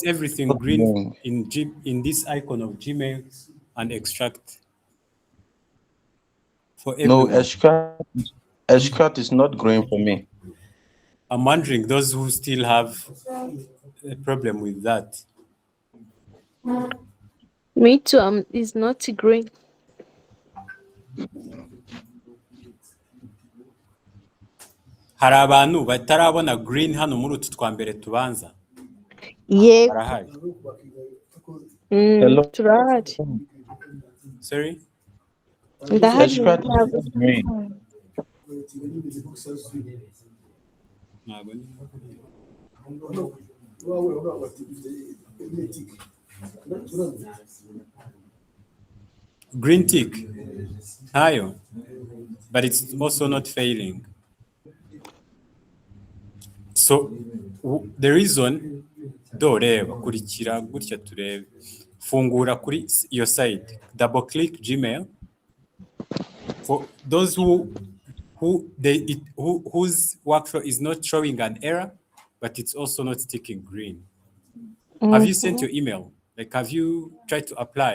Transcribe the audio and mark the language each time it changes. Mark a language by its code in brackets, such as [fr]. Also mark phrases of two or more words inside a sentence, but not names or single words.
[en] Is everything green in this icon of Gmail and extract for everyone? No, extract is not green for me. I'm wondering those who still have a problem with that. Me too. It's not green. [rw] Hari abantu batarabona green hano muri utu twa mbere tubanza? Yego. Barahari. Turahari. [en] Sorry? [rw] Ndahari. [en] Extract is green. Green tick. [rw] Ayo. [en] But it's also not failing. So the reason, [rw] reba kurikira gutya turebe. Fungura kuri [en] your site. Double click Gmail. For those whose workflow is not showing an error, but it's also not sticking green. Have you sent your email? Like, have you tried to apply?